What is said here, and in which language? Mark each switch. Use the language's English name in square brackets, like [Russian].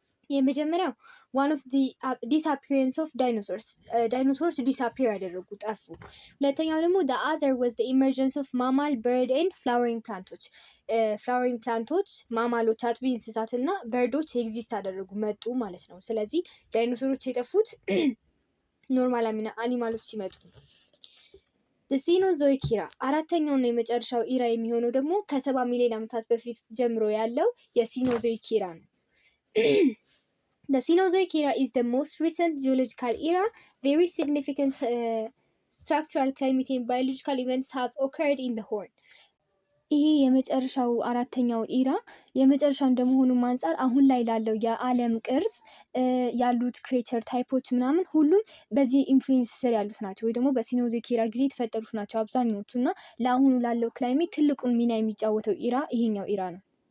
[Amharic] የመጀመሪያው [English] one of the disappearance of dinosaurs፣ [Amharic] ዳይኖሰሮች ዲስአፒር ያደረጉ ጠፉ። ሁለተኛው ደግሞ [English] the other was the emergence of mammal, bird and flowering planቶች። [Amharic] ፍላወሪንግ ፕላንቶች፣ ማማሎች፣ አጥቢ እንስሳት እና በርዶች ኤግዚስት አደረጉ መጡ ማለት ነው። ስለዚህ ዳይኖሰሮች የጠፉት ኖርማል አኒማሎች ሲመጡ። the Cenozoic era አራተኛውና የመጨረሻው ኢራ የሚሆነው ደግሞ ከ70 ሚሊዮን ዓመታት በፊት ጀምሮ ያለው የሲኖዞይክ ኢራ ነው። [English] The Cenozoic era is the most recent geological era. Very significant structural, climate and biological events have occurred in the Horn. [Amharic] ይሄ የመጨረሻው አራተኛው ኢራ የመጨረሻው እንደመሆኑ አንፃር አሁን ላይ ላለው የዓለም ቅርጽ ያሉት ክሬቸር ታይፖች ምናምን ሁሉም በዚህ ኢንፍሉዌንስ ስር ያሉት ናቸው፣ ወይ ደግሞ በሲኖዞይክ ኢራ ጊዜ የተፈጠሩት ናቸው አብዛኞቹ እና ለአሁኑ ላለው ክላይሜት ትልቁን ሚና የሚጫወተው ኢራ ይሄኛው ኢራ ነው።